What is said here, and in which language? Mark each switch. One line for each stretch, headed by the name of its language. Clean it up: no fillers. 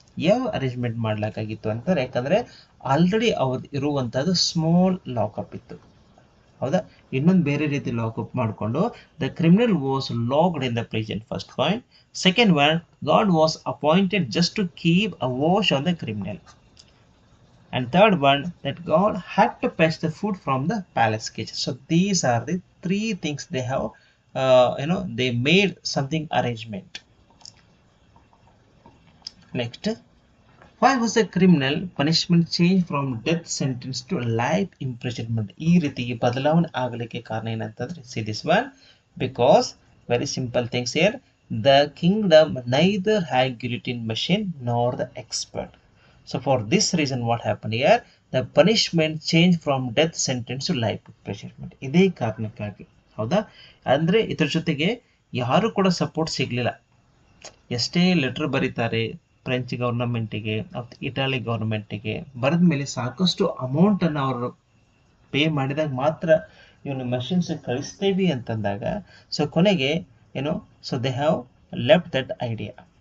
Kannada: ಯಾವ ಅರೇಂಜ್ಮೆಂಟ್ ಮಾಡ್ಲಾಕಾಗಿತ್ತು ಅಂತಾರೆ, ಯಾಕಂದ್ರೆ ಆಲ್ರೆಡಿ ಅವ್ರು ಇರುವಂತದ್ದು ಸ್ಮಾಲ್ ಲಾಕಪ್ ಇತ್ತು. ಹೌದಾ, ಇನ್ನೊಂದು ಬೇರೆ ರೀತಿ ಲಾಕಪ್ ಮಾಡಿಕೊಂಡು
English: The criminal was locked in the prison. First point. Second one, God was appointed just to keep a watch on the criminal. And third one, that God had to fetch the food from the palace kitchen. So these are the 3 things they have they made something arrangement. Next, why was the criminal punishment changed from death sentence to life imprisonment?
Kannada: ಈ ರೀತಿ ಬದಲಾವಣೆ ಆಗಲಿಕ್ಕೆ ಕಾರಣ ಏನಂತಂದ್ರೆ,
English: see this one, because very simple things here, the kingdom neither had guillotine machine nor the expert. So for this reason what happened here, the punishment changed from death sentence to life imprisonment.
Kannada: ಇದೇ ಕಾರಣಕ್ಕಾಗಿ, ಹೌದಾ? ಅಂದ್ರೆ ಇದ್ರ ಜೊತೆಗೆ ಯಾರು ಕೂಡ support ಸಿಗ್ಲಿಲ್ಲ. ಎಷ್ಟೇ ಲೆಟರ್ ಬರೀತಾರೆ ಫ್ರೆಂಚ್ ಗವರ್ನಮೆಂಟಿಗೆ, ಇಟಾಲಿ ಗವರ್ನಮೆಂಟಿಗೆ, ಬರೆದ ಮೇಲೆ ಸಾಕಷ್ಟು ಅಮೌಂಟನ್ನು ಅವರು ಪೇ ಮಾಡಿದಾಗ ಮಾತ್ರ ಇವನು ಮಷಿನ್ಸ್ ಕಳಿಸ್ತೇವೆ ಅಂತಂದಾಗ, ಸೊ ಕೊನೆಗೆ
English: So they have left that idea.